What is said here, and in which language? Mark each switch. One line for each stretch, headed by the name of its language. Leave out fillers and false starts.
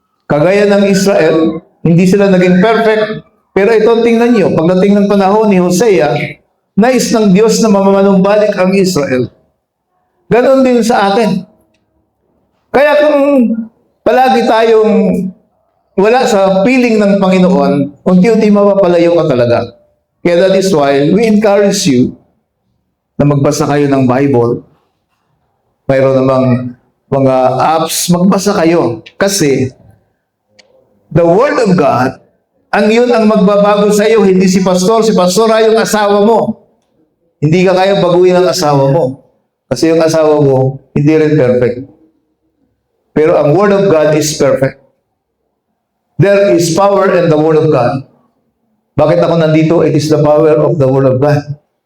Filipino: Kagaya ng Israel, hindi sila naging perfect. Pero ito, tingnan nyo, pagdating ng panahon ni Hosea, nais ng Diyos na mamanumbalik ang Israel. Ganon din sa atin. Kaya kung palagi tayong wala sa piling ng Panginoon, unti-unti mapapalayo ka talaga. Kaya
English: that is why we encourage you
Filipino: na magbasa kayo ng
English: Bible.
Filipino: Mayroon namang mga apps, magbasa kayo. Kasi
English: the Word of God,
Filipino: ang yun ang magbabago sa iyo, hindi si pastor. Si pastor ay yung asawa mo. Hindi ka kaya baguhin ang asawa mo. Kasi yung asawa mo, hindi rin perfect. Pero ang
English: Word of God is perfect. There is power in the Word of God.
Filipino: Bakit ako nandito?
English: It is the power of the Word of God.